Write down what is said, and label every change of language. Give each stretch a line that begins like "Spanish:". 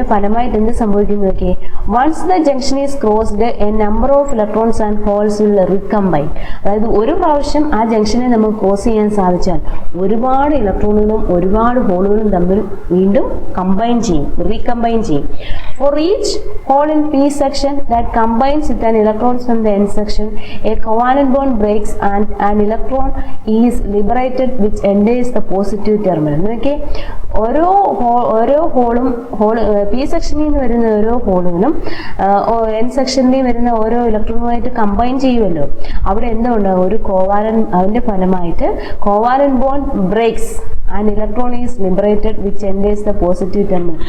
Malayalam: അതിന്റെ ഫലമായിട്ട് എന്ത് സംഭവിക്കുന്നു നോക്കിയേ.
English: Once the junction is crossed a number of electrons and holes will recombine.
Malayalam: അതായത് ഒരു പ്രാവശ്യം ആ ജംഗ്ഷനെ നമുക്ക് ക്രോസ് ചെയ്യാൻ സാധിച്ചാൽ ഒരുപാട് ഇലക്ട്രോണുകളും ഒരുപാട് ഹോളുകളും തമ്മിൽ വീണ്ടും കമ്പൈൻ ചെയ്യും, റീകമ്പൈൻ ചെയ്യും.
English: For each hole in P section that combines with an electron from the N section, a covalent bond breaks and an electron is liberated which enters the positive terminal.
Malayalam: Okay, ഓരോ ഹോളും P സെക്ഷനിൽ നിന്ന് വരുന്ന ഓരോ ഹോളുകളും N സെക്ഷനിൽ വരുന്ന ഓരോ ഇലക്ട്രോണുമായിട്ട് combine ചെയ്യുമല്ലോ. അവിടെ എന്താ ഉണ്ടാകും, ഒരു അതിന്റെ ഫലമായിട്ട്
English: Covalent bond breaks and electron is liberated which enters the positive terminal.